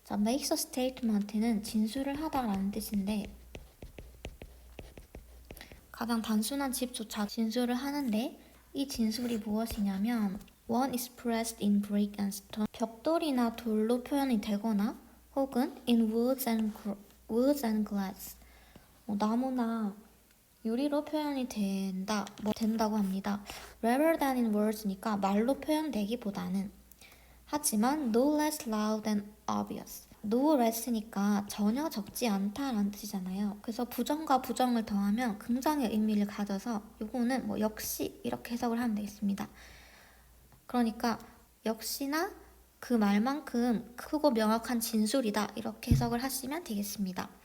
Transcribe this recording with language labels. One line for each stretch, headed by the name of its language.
Korean: 자,
English: makes a statement
Korean: 는 진술을 하다라는 뜻인데, 가장 단순한 집조차 진술을 하는데 이 진술이 무엇이냐면
English: one is pressed in brick and stone.
Korean: 벽돌이나 돌로 표현이 되거나 혹은
English: in woods and glass.
Korean: 나무나 유리로 표현이 된다고 합니다.
English: Rather than in words
Korean: 니까 말로 표현되기보다는. 하지만
English: no less loud and obvious. no less
Korean: 니까 전혀 적지 않다라는 뜻이잖아요. 그래서 부정과 부정을 더하면 긍정의 의미를 가져서 요거는 뭐 역시 이렇게 해석을 하면 되겠습니다. 그러니까 역시나 그 말만큼 크고 명확한 진술이다 이렇게 해석을 하시면 되겠습니다.